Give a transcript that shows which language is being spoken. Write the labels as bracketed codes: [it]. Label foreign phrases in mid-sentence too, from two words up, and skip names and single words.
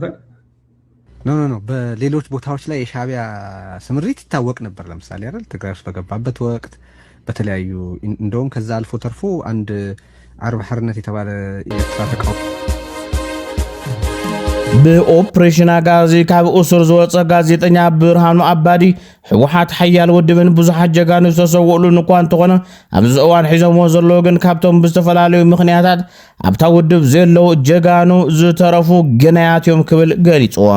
[am] ኖ በሌሎች ቦታዎች ላይ የሻዕቢያ ስምሪት ይታወቅ ነበር ለምሳሌ አይደል ትግራይ ውስጥ በገባበት ወቅት በተለያዩ እንደውም ከዛ አልፎ ተርፎ አንድ አርብ ሐርነት የተባለ የኤርትራ ተቃዋሚ [ti] በኦፕሬሽን አጋዚ ካብ ኡሱር ዝወፀ ጋዜጠኛ ብርሃኑ አባዲ ህወሓት ሓያል ወድብን ብዙሓት ጀጋኑ ዝተሰውሉ እንኳ እንተኾነ ኣብዚ እዋን ሒዞሞ ዘለዎ ግን ካብቶም ብዝተፈላለዩ ምኽንያታት ኣብታ ውድብ ዘለው ጀጋኑ ዝተረፉ ገናያት እዮም ክብል ገሊፅዎም